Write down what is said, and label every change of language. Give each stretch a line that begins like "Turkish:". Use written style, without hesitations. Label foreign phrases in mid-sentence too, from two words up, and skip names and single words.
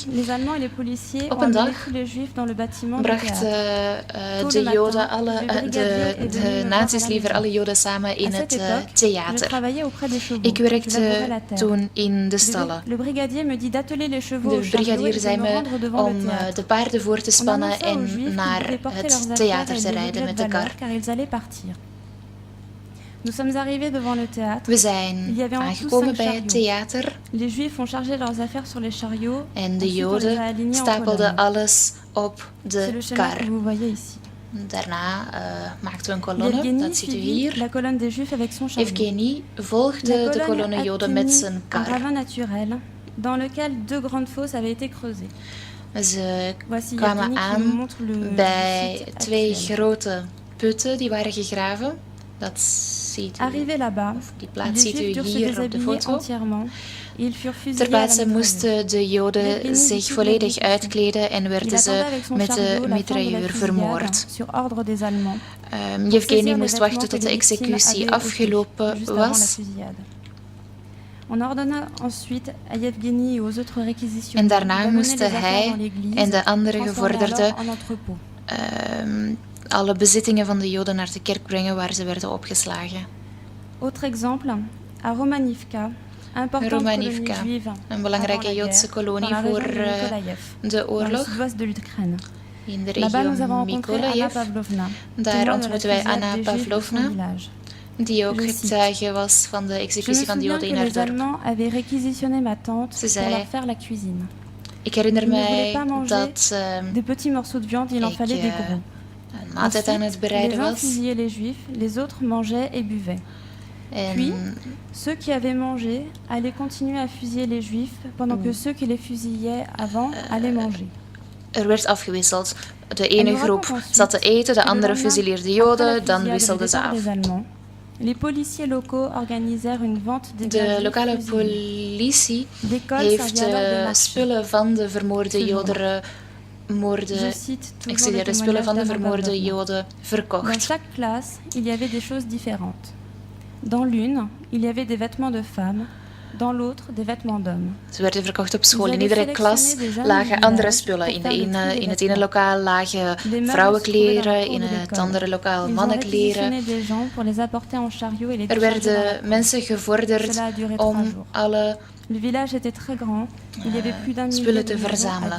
Dutch: Op een dag brachten de Joden de nazi's liever alle Joden samen in het theater. Ik werkte toen in de stallen. De brigadier zei me om de paarden voor te spannen en naar het theater te rijden met de kar.
French: Nous sommes arrivés devant le théâtre.
Dutch: We zijn aangekomen bij het theater.
French: Les Juifs ont chargé leurs affaires sur les chariots.
Dutch: En de Joden stapelden alles op de kar. Daarna maakten we een kolonne, dat ziet u hier. Yevgeny volgde de kolonne Joden met zijn kar.
French: Dans lequel 2 grandes fosses avaient été creusées.
Dutch: Ze kwamen aan bij 2 grote putten die waren gegraven. Dat ziet u, die plaats ziet u hier op de foto. Ter plaatse moesten de Joden zich volledig uitkleden en werden ze met de mitrailleur vermoord. Yevgeny moest wachten tot de executie afgelopen was. En daarna moesten hij en de andere gevorderden alle bezittingen van de Joden naar de kerk brengen waar ze werden opgeslagen.
French: Autre exemple, à Romanivka,
Dutch: een belangrijke Joodse kolonie voor de oorlog. In de regio Mykolaiv. Daar ontmoeten wij Anna Pavlovna, die ook getuige was van de executie van de Joden in haar dorp. Ze zei: ik herinner mij dat ik een maaltijd aan het bereiden was.
French: Puis, ceux qui avaient mangé allaient continuer à fusiller les Juifs pendant que ceux qui les fusillaient avant allaient manger.
Dutch: Er werd afgewisseld. De ene groep zat te eten, de andere fusilleerde Joden, dan wisselden ze af. De lokale politie heeft spullen van de vermoorde Joden vermoorde, de spullen van de vermoorde Joden verkocht.
French: Dans chaque classe, il y avait des choses différentes. Dans l'une, il y avait des vêtements de femmes. Dans l'autre, des vêtements d'hommes.
Dutch: Ze werden verkocht op school. In iedere klas lagen andere spullen. In het ene lokaal lagen vrouwenkleren, in het andere lokaal mannenkleren. Er werden mensen gevorderd om alle spullen te verzamelen.